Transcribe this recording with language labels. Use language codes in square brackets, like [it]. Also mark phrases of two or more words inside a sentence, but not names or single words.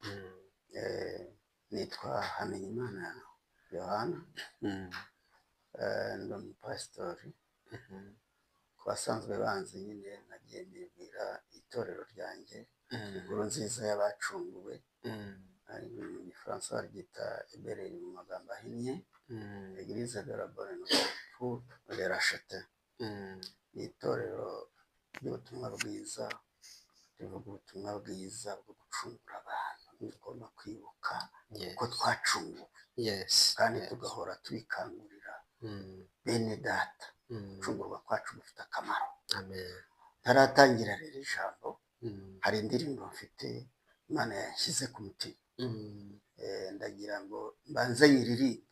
[rw] Nitwa Hamenyimana Yohana, ndi umupasitori. Ku basanzwe banzi nyine nagiye mbibwira itorero ryanjye, inkuru nziza y'abacunguwe. Mu Gifaransa baryita Ebereye mu magambo ahinnye, Eglise de la Bonne pour les rachetés. Ni itorero ry'ubutumwa bwiza, rivuga ubutumwa bwiza bwo gucungura abantu. Tugomba kwibuka ko twacunguwe, kandi tugahora tubikangurira bene data. Gucungurwa kwacu gufite akamaro. Ntaratangira rero ijambo, hari indirimbo mfite Imana yashyize ku mutima, ndagira ngo mbanze nyiririmbe.